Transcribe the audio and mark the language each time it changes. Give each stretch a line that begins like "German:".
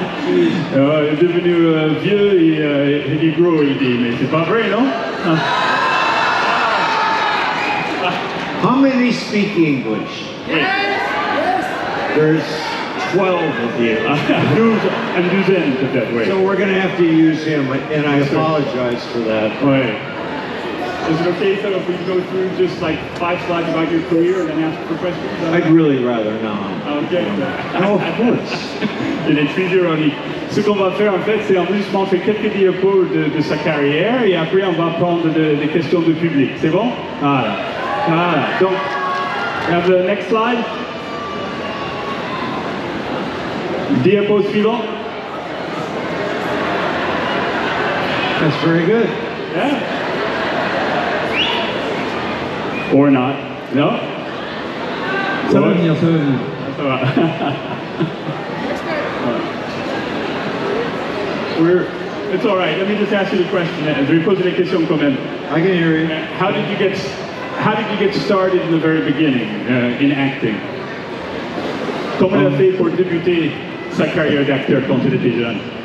French: Il est devenu vieux et gros, il dit, mais c'est pas vrai, non?
English: How many speak English? Yes. There's 12 of you.
French: Une douzaine, peut-être, oui.
English: So we're going to have to use him, and I apologize for that.
French: Ouais.
English: Is it okay if we go through just like 5 slides about your career and then ask for questions? I'd really rather not. Okay. Oh, of course.
French: Il est toujours ironique. Ce qu'on va faire en fait, c'est en plus montrer quelques diapos de sa carrière et après on va prendre des questions de public. C'est bon? Voilà.
English: Donc, we have the next slide.
French: Diapo suivant.
English: That's very good. Yeah. Or not. No?
French: Ça va venir, ça va venir. Ça va.
English: It's all right. Let me just ask you the question.
French: Je vais poser les questions quand même.
English: I can hear you. How did you get started in the very beginning in acting?
French: Comment il a fait pour débuter sa carrière d'acteur quand il était jeune?